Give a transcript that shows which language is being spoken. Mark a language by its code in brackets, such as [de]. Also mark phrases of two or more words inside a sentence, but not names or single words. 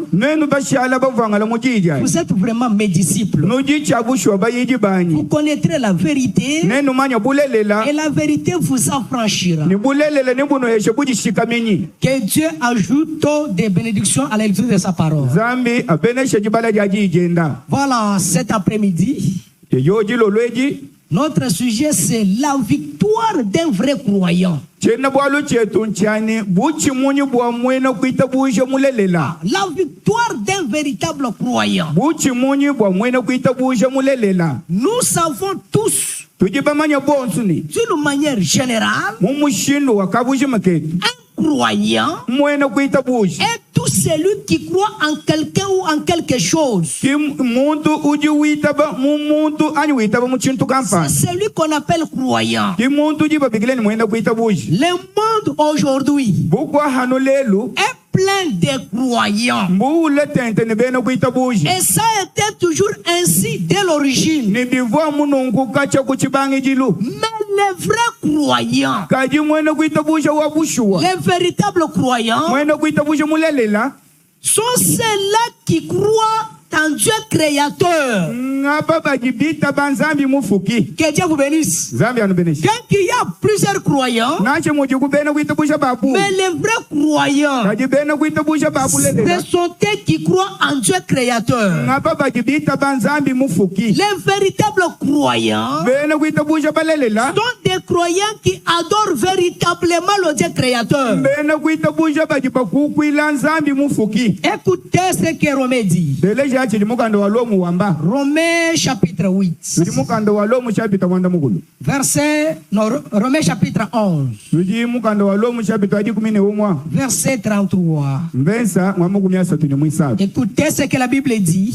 [cjk] nenu bashala bavangala mujija [fr] vous êtes vraiment mes disciples. [cjk] nuji chabushwa bayiji [fr] Vous [cjk] banyi [fr] connaîtrez la vérité [cjk] nenu manya bulelela [fr] et la vérité vous affranchira. [cjk] ni bulelela ni buno heshe bujishika minyi [fr] Que Dieu ajoute des bénédictions à la lecture de sa parole. [cjk] zambi abeneshe jibala jaji ijenda [fr] Voilà, cet après-midi, [cjk] yoji lolweji [fr] notre sujet c'est la victoire d'un vrai croyant. [cjk] chena bwalo chetu nchani buchi munyi bwa mwena kuita bushe mulelela [fr] La victoire d'un véritable croyant. [cjk] buchi munyi bwa mwena kuita bushe mulelela [fr] Nous savons tous, [cjk] tujibamanya bonsu ni [fr] d'une manière générale, [cjk] mumushindo wakabushi maketu [fr] un croyant [cjk] mwena kuita buji [fr] est tout celui qui croit en quelqu'un ou en quelque chose. [cjk] ki muntu uji wita ba muntu ani wita ba muchintu kampani [fr] C'est celui qu'on appelle croyant. [cjk] ki muntu uji ba bigileni mwena kuita buji [fr] Le monde aujourd'hui [cjk] bukwa hano lelu [fr] est plein de croyants. [cjk] mbule tente ne bena kuita buji [fr] Et ça a été toujours ainsi dès l'origine. [cjk] ni bivwa munungu kacha kuchibangi jilu [fr] Mais les vrais croyants, [cjk] kaji mwena kuita buji wa bushua [fr] les véritables croyants, [cjk] mwena kuita buji mulelela [fr] sont ceux-là qui croient en Dieu créateur. [cjk] ngapa bajibita banzambi mufuki [fr] Que Dieu vous bénisse. [cjk] zambi anu beneshi [fr] Quand il y a plusieurs croyants, [cjk] nache muji kubena kuita buji babu [fr] mais les vrais croyants, [cjk] kaji bena kuita buji babu lelela [fr] ce sont eux qui croient en Dieu créateur. [cjk] ngapa bajibita banzambi mufuki [fr] Les véritables croyants [cjk] bena kuita buji balelela [fr] sont des croyants qui adorent véritablement le Dieu créateur. [cjk] bena kuita buji bajiba kukwila nzambi mufuki [fr] Écoutez ce que Romain dit. [cjk] beleja chili mukanda wa lomu wamba [fr] Romains chapitre 8. [cjk] chili mukanda wa lomu chapita wanda mukulu [fr] Verset, non, Romains chapitre 11. [cjk] chili mukanda wa lomu chapita aji kumine umwa [fr] Verset 33. [cjk] mbensa mwamuku miasa tuni mwisabu [fr] Écoutez ce que la Bible dit.